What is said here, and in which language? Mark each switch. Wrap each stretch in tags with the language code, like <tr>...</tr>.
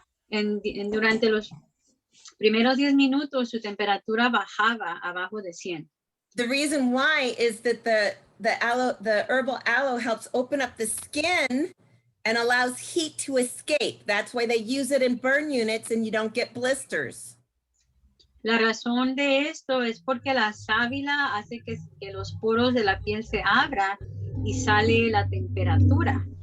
<es>Durante los primeros 10 minutos, su temperatura bajaba abajo de 100.</es> <en>The reason why is that the herbal aloe helps open up the skin and allows heat to escape. That's why they use it in burn units and you don't get blisters.</en> <es>La razón de esto es porque la sábila hace que los poros de la piel se abran y sale la temperatura.</es>